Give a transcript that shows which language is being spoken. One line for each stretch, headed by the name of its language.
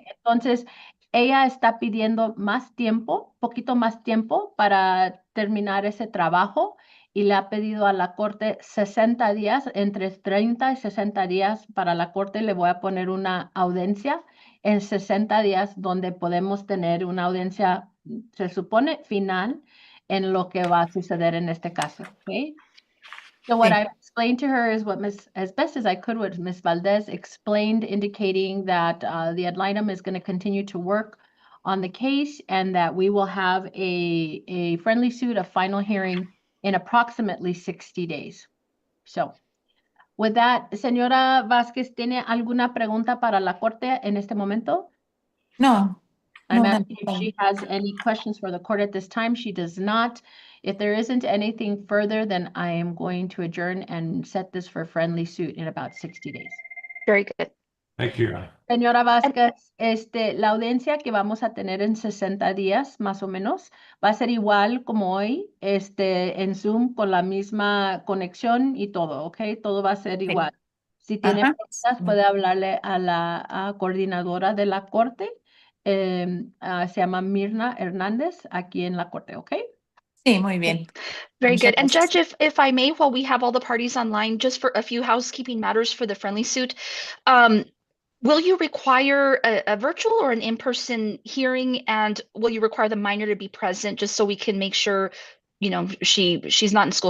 Spanish: Entonces, ella está pidiendo más tiempo, poquito más tiempo para terminar ese trabajo, y le ha pedido a la corte 60 días, entre 30 y 60 días para la corte. Le voy a poner una audiencia en 60 días donde podemos tener una audiencia, se supone, final en lo que va a suceder en este caso. ¿Ok?
English: So what I explained to her is as best as I could, what Ms. Valdez explained, indicating that the ad litem is going to continue to work on the case and that we will have a friendly suit, a final hearing in approximately 60 days. So with that,
Spanish: señora Vázquez, ¿tiene alguna pregunta para la corte en este momento? No.
English: I'm No, asking if she has any questions for the court at this time. She does not. If there isn't anything further, then I am going to adjourn and set this for friendly suit in about 60 days. Very good. Thank you, Your Honor.
Spanish: Señora Vázquez, la audiencia que vamos a tener en 60 días, más o menos, va a ser igual como hoy, en Zoom, con la misma conexión y todo, ¿ok? Todo va a ser igual. Si tiene preguntas, puede hablarle a la coordinadora de la corte. Se llama Mirna Hernández, aquí en la corte, ¿ok? Sí, muy bien.
English: Very
Spanish: Muchas
English: good. And
Spanish: gracias.
English: Judge, if I may, while we have all the parties online, just for a few housekeeping matters for the friendly suit, will you require a virtual or an in-person hearing, and will you require the minor to be present just so we can make sure, she's not in school.